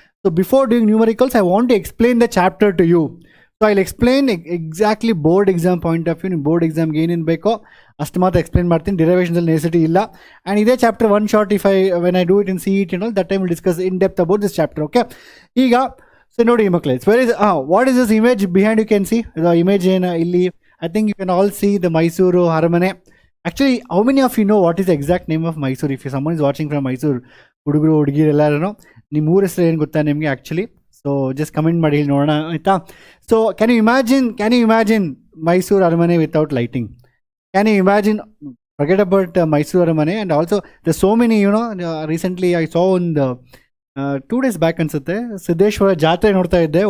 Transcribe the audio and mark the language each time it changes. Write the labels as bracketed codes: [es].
[en] So before doing numericals I want to explain the chapter to you. So I explain exactly board exam point of view. [kn] ನೀವು board ಎಕ್ಸಾಮ್ಗೆ ಏನೇನು ಬೇಕೋ ಅಷ್ಟು ಮಾತ್ರ explain ಮಾಡ್ತೀನಿ. ಡಿರೈವೇಷನ್ಸಲ್ಲಿ necessity ಇಲ್ಲ. [en] And ಇದೇ chapter one short if when I do it in CET and all that time will discuss in depth about this chapter. Okay, [kn] ಈಗ ಸೊ ನೋಡಿ ಮಕ್ಕಳೇ, [en] It's very what is this image behind? You can see the image [kn] ಏನು ಇಲ್ಲಿ. [en] I think you can all see the Mysuru Aramane. Actually, how many of you know what is the exact name of Mysuru? If someone is watching from Mysuru, [kn] ಹುಡುಗರು ಹುಡುಗಿರು ಎಲ್ಲರೂ ನಿಮ್ಮ ಊರ ಹೆಸರು ಏನು ಗೊತ್ತಾ ನಿಮಗೆ ಆ್ಯಕ್ಚುಲಿ? [en] so [kn] ಜಸ್ಟ್ ಕಮೆಂಟ್ ಮಾಡಿ ಇಲ್ಲಿ ನೋಡೋಣ, ಆಯಿತಾ? [en] So can you imagine Mysuru ಅರಮನೆ without lighting? Can you imagine? Forget about Mysuru ಅರಮನೆ. And also the so many recently I saw ಒಂದು 2 days back [kn] ಅನಿಸುತ್ತೆ, ಸಿದ್ದೇಶ್ವರ ಜಾತ್ರೆ ನೋಡ್ತಾ ಇದ್ದೆ.